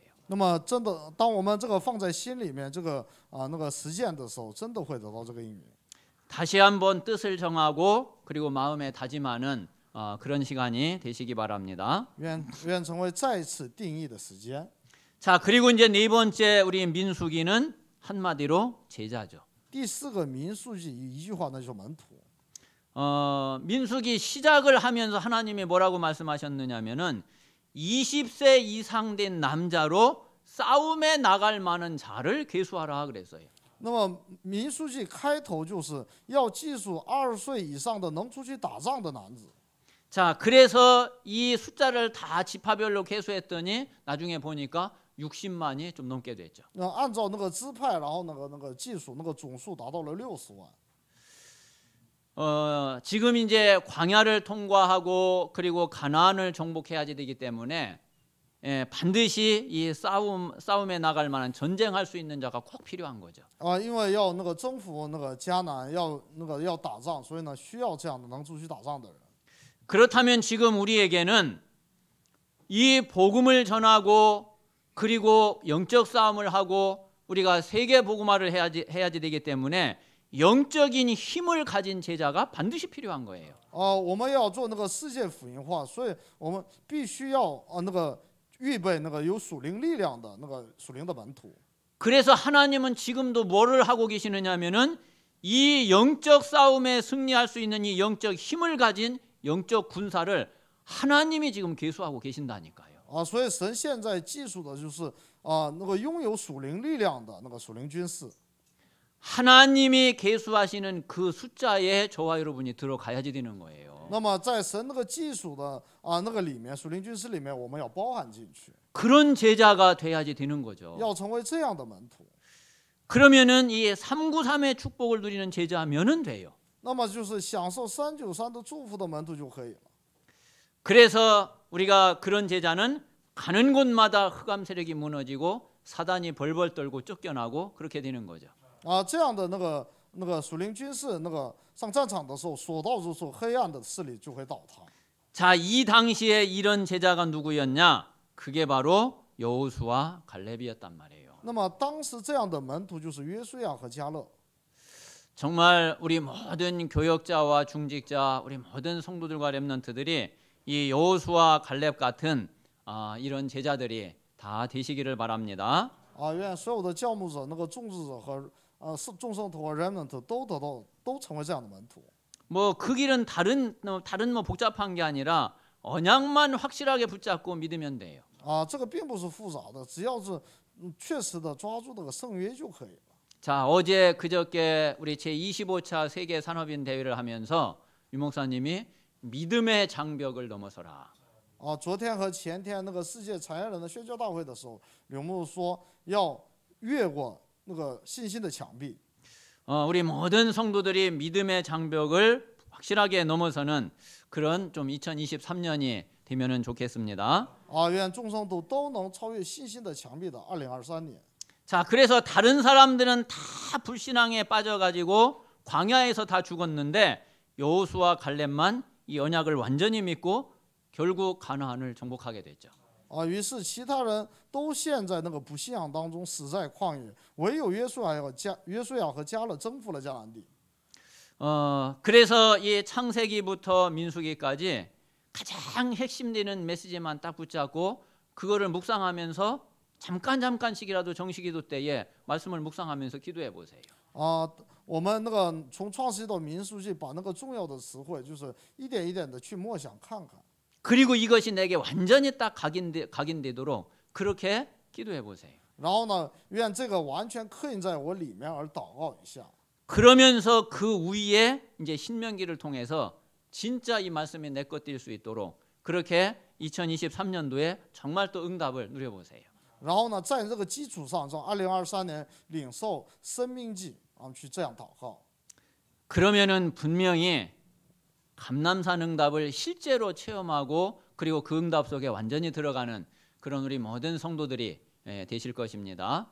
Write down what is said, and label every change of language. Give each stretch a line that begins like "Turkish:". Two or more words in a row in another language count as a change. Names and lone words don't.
Chinese: 那么真的，当我们这个放在心里面，这个那个实践的时候，真的会得到这个应允。
Korean: 다시 한번 뜻을 정하고 그리고 마음에 다짐하는 그런 시간이 되시기 바랍니다.
Chinese: 愿成为再次定义的时间。
Korean: 자, 그리고 이제 네 번째 우리 민수기는 한마디로 제자죠.
Chinese: 第4个民数记一句话，那就是门徒。
Korean: 민수기 시작을 하면서 하나님이 뭐라고 말씀하셨느냐면은 20세 이상 된 남자로 싸움에 나갈 만한 자를 계수하라 그랬어요.
Chinese: 那么民数记开头就是要记述20岁以上的能出去打仗的男子。
Korean: 자, 그래서 이 숫자를 다 지파별로 계수했더니 나중에 보니까 60만이 좀 넘게 됐죠.
Chinese: 按照那个支派，然后那个计数，那个总数达到了60万。
Korean: 지금 이제 광야를 통과하고 그리고 가나안을 정복해야 되기 때문에 반드시 이 싸움에 나갈 만한 전쟁할 수 있는 자가 꼭 필요한 거죠.
Chinese: 因为要那个征服那个迦南，要打仗，所以呢需要这样的能出去打仗的人。
Korean: 그렇다면 지금 우리에게는 이 복음을 전하고 그리고 영적 싸움을 하고 우리가 세계 복음화를 해야지 되기 때문에 영적인 힘을 가진 제자가 반드시 필요한 거예요.
Chinese: 我们要做那个世界福音化，所以我们必须要那个预备那个有属灵力量的那个属灵的门徒。
Korean: 그래서 하나님은 지금도 뭐를 하고 계시느냐면은 이 영적 싸움에 승리할 수 있는 이 영적 힘을 가진 영적 군사를 하나님이 지금 계수하고 계신다니까요.
Chinese: 所以神现在记述的就是那个拥有属灵力量的那个属灵军士。
Korean: 하나님이 계수하시는 그 숫자에 저와 여러분이 들어가야지 되는 거예요.
Chinese: 那么在神那个记述的那个里面，属灵军士里面，我们要包含进去，
Korean: 그런 제자가 돼야지 되는 거죠.
Chinese: 要成为这样的门徒。
Korean: 그러면은 이 393의 축복을 누리는 제자면은 돼요.
Chinese: 那么就是享受393的祝福的门徒就可以了。
Korean: 그래서 우리가 그런 제자는 가는 곳마다 흑암 세력이 무너지고 사단이 벌벌 떨고 쫓겨나고 그렇게 되는 거죠.
Chinese: 这样的那个属灵军士，那个上战场的时候，所到之处黑暗的势力就会倒塌。
Korean: 자, 이 당시에 이런 제자가 누구였냐? 그게 바로 여호수아 갈렙이었단 말이에요.
Chinese: 那么当时这样的门徒就是约书亚和迦勒。
Korean: 정말 우리 모든 교역자와 중직자, 우리 모든 성도들과 렘넌트들이 이 여호수아 갈렙 같은 이런 제자들이 다 되시기를 바랍니다.
Chinese: 愿所有的教牧者、那个种植者和众圣徒和 remnant 都成为这样的门徒。
Korean: 뭐 그 길은 다른 뭐 복잡한 게 아니라 언약만 확실하게 붙잡고 믿으면 돼요.
Chinese: 这个并不是复杂的，只要是确实的抓住这个圣约就可以了。
Korean: 자, 어제 그저께 우리 제25차 세계 산업인 대회를 하면서 유 목사님이 믿음의 장벽을 넘어서라.
Chinese: 昨天和前天那个世界产业人的宣教大会的时候，柳牧说要越过那个信心的墙壁。
Korean: 우리 모든 성도들이 믿음의 장벽을 확실하게 넘어서는 그런 좀 2023년이 되면은 좋겠습니다.
Chinese: 愿众圣徒都能超越信心的墙壁的2023年。
Korean: 자, 그래서 다른 사람들은 다 불신앙에 빠져가지고 광야에서 다 죽었는데 여호수아 갈렙만 이 언약을 완전히 믿고 결국 가나안을 정복하게 됐죠.
Chinese: 于是其他人都陷在那个不信仰当中，死在旷野，唯有约书亚和迦勒征服了迦南地。
Korean: 그래서 이 창세기부터 민수기까지 가장 핵심되는 메시지만 딱 붙잡고 그거를 묵상하면서 잠깐씩이라도 정식기도 때에 말씀을 묵상하면서 기도해 보세요.
Chinese: 我们那个从创世纪到民数记，把那个重要的词汇，就是一点一点的去默想看看。
Korean: 그리고 이것이 내게 완전히 딱 각인되도록 그렇게 기도해 보세요.
Chinese: 然后呢，愿这个完全刻印在我里面而祷告一下。
Korean: 그러면서 그 위에 이제 신명기를 통해서 진짜 이 말씀이 내 것 될 수 있도록 그렇게 2023년도에 정말 또 응답을 누려보세요.
Chinese: 然后呢，在这个基础上，从2023年领受生命记去这样祷告。
Korean: 그러면은 분명히 감남산 응답을 실제로 체험하고 그리고 그 응답 속에 완전히 들어가는 그런 우리 모든 성도들이 되실 것입니다.